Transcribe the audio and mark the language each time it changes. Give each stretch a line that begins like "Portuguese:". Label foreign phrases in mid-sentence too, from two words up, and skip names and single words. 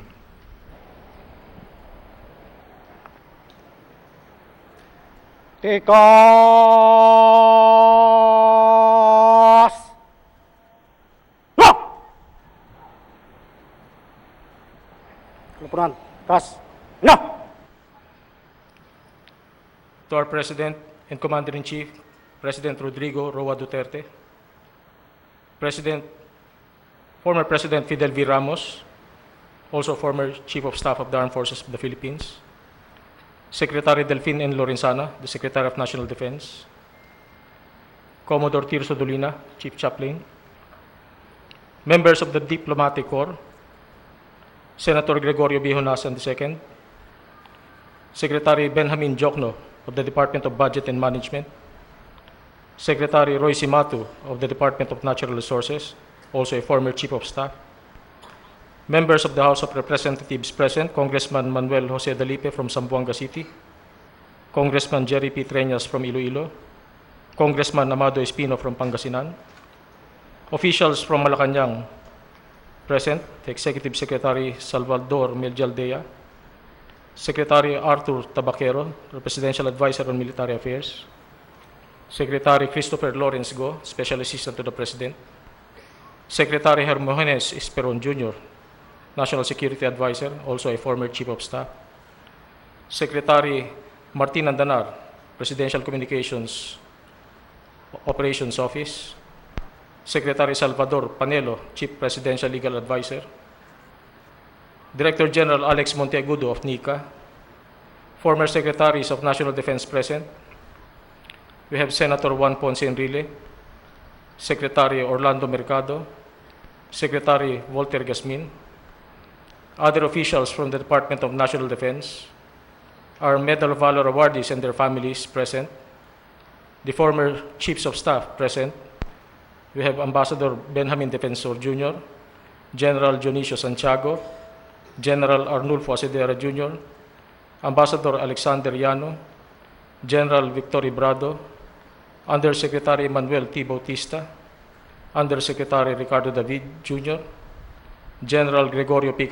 Filipino: Tikas! Laporan, kas, na!
English: To our President and Commander-in-Chief, President Rodrigo Roa Duterte, former President Fidel V. Ramos, also former Chief of Staff of the Armed Forces of the Philippines, Secretary Delfin N. Lorenzana, the Secretary of National Defense, Commodore Tirso Dolina, Chief Chaplain, members of the Diplomatic Corps, Senator Gregorio B. Honasan II, Secretary Benjamin Jokno of the Department of Budget and Management, Secretary Roy Simatu of the Department of Natural Resources, also a former Chief of Staff, members of the House of Representatives present, Congressman Manuel Jose Dalipe from Zamboanga City, Congressman Jerry P. Treñas from Iloilo, Congressman Amado Espino from Pangasinan, officials from Malacanang present, Executive Secretary Salvador Meljaldea, Secretary Arthur Tabaquero, the Presidential Advisor on Military Affairs, Secretary Christopher Lawrence Go, Special Assistant to the President, Secretary Hermogenes Esperon Jr., National Security Advisor, also a former Chief of Staff, Secretary Martin Andanar, Presidential Communications Operations Office, Secretary Salvador Panelo, Chief Presidential Legal Advisor, Director General Alex Monteagudo of NICA, former Secretaries of National Defense present. We have Senator Juan Ponce Enrile, Secretary Orlando Mercado, Secretary Walter Gasmin, other officials from the Department of National Defense, our Medal of Valor awardees and their families present, the former Chiefs of Staff present. We have Ambassador Benjamin Defensor Jr., General Dionisio Santiago, General Arnulfo Asedera Jr., Ambassador Alexander Llano, General Victor Ibrado, Undersecretary Manuel T. Bautista, Undersecretary Ricardo David Jr., General Gregorio P.